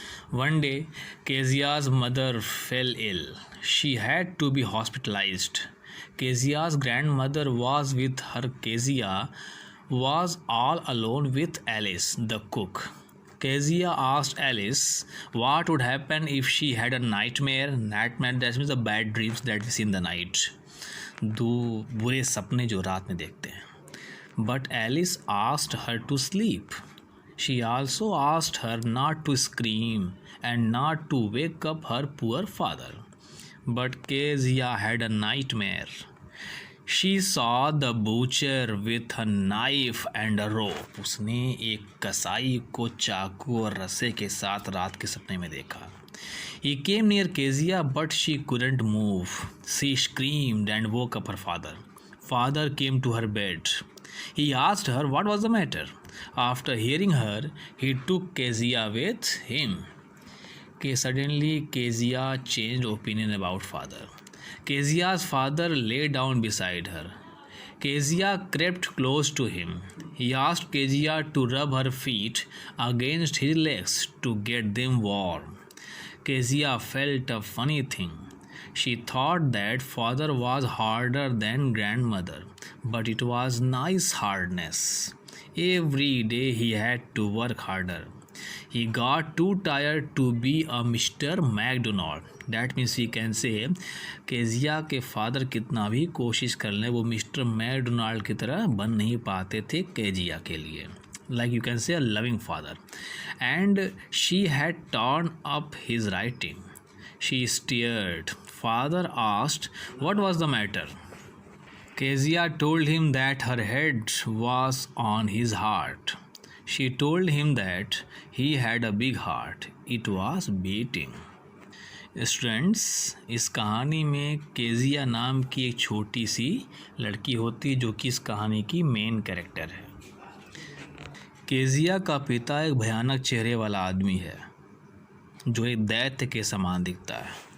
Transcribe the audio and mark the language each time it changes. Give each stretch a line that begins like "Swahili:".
English: One day, Kezia's mother fell ill. She had to be hospitalized. Kezia's grandmother was with her. Kezia was all alone with Alice, the cook. Kezia asked Alice what would happen if she had a nightmare. Nightmare, that means the bad dreams that we see in the night.
Hindi: बुरे सपने जो रात में देखते हैं.
English: But Alice asked her to sleep. She also asked her not to scream and not to wake up her poor father. But Kezia had a nightmare. She saw the butcher with a knife and a rope.
Hindi: उसने एक कसाई को चाकू और रस्से के साथ रात के सपने में देखा.
English: He came near Kezia, but she couldn't move. She screamed and woke up her father. Father came to her bed. He asked her what was the matter. After hearing her, he took Kezia with him. Suddenly, Kezia changed opinion about father. Kezia's father lay down beside her. Kezia crept close to him. He asked Kezia to rub her feet against his legs to get them warm. Kezia felt a funny thing. She thought that father was harder than grandmother, but it was nice hardness. Every day he had to work harder. He got too tired to be a Mr. McDonald. That means we can say
Hindi: Kezia के father कितना भी कोशिश कर लें वो mister McDonald की तरह बन नहीं पाते थे केजिया के लिए.
English: Like you can say a loving father. And she had torn up his writing. She stared. Father asked what was the matter. Kezia told him that her head was on his heart. She told him that he had a big heart. It was beating.
Hindi: Students, इस कहानी में Kezia नाम की एक छोटी सी लड़की होती है जो कि इस कहानी की मेन कैरेक्टर है. केजिया का पिता एक भयानक चेहरे वाला आदमी है जो एक दैत्य के समान दिखता है.